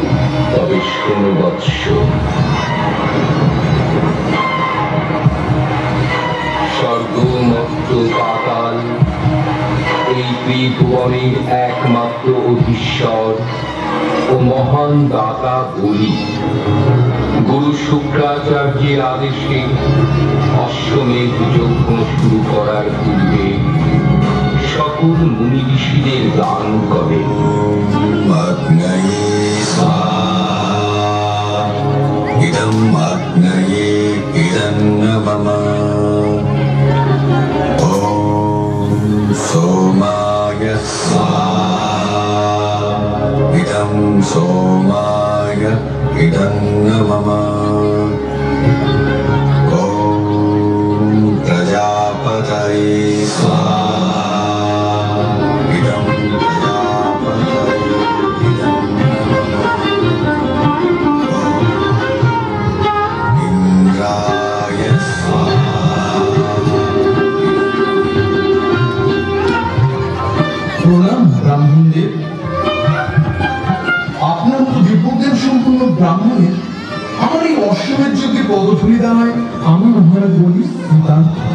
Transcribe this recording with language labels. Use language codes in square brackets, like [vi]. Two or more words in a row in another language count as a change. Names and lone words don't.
[bn] তবে শোনো বৎস, স্বর্গ মর্ত্য পাতাল এই ত্রিভুবনের একমাত্র অধীশ্বর ও মহান দাতা বলি গুরু শুক্রাচার্যের আদেশে অশ্বমেধ যজ্ঞ শুরু করার পূর্বে সকল মুনি ঋষিদের দান করে। [sa] इदम् अग्नये इदन्न मम ॐ सोमाय स्वाहा इदं सोमाय इदन्न मम ॐ प्रजापतये स्वाहा इदं प्रजापतये इंद्राय [bn] প্রণাম ব্রাহ্মণদের। আপনার মতো দিব্যজ্ঞান সম্পূর্ণ ব্রাহ্মণের আমার এই অশ্বমেধ যজ্ঞে পদধূলি দেওয়ায় আমি মহারাজ বলি নিতান্ত।